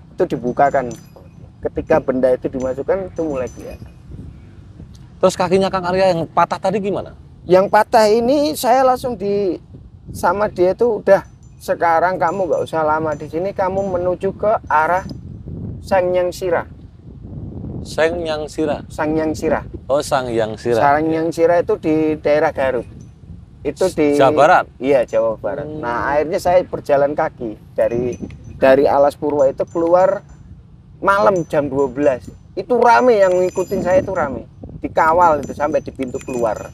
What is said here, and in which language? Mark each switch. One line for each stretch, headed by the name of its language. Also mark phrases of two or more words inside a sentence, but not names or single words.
Indonesian: Itu dibukakan. Ketika benda itu dimasukkan, itu mulai kelihatan. Terus kakinya Kang Arya yang patah tadi gimana? Yang patah ini saya langsung sama dia itu udah, sekarang kamu nggak usah lama di sini, kamu menuju ke arah Sangyang Sira. Sangyang Sira. Sangyang Sira. Oh, Sangyang Sira. Sangyang Sira itu di daerah Garut. Itu di Jawa Barat. Iya, Jawa Barat. Nah, akhirnya saya berjalan kaki dari Alas Purwo itu keluar malam jam 12. Itu rame, yang ngikutin saya itu rame. Dikawal itu sampai di pintu keluar.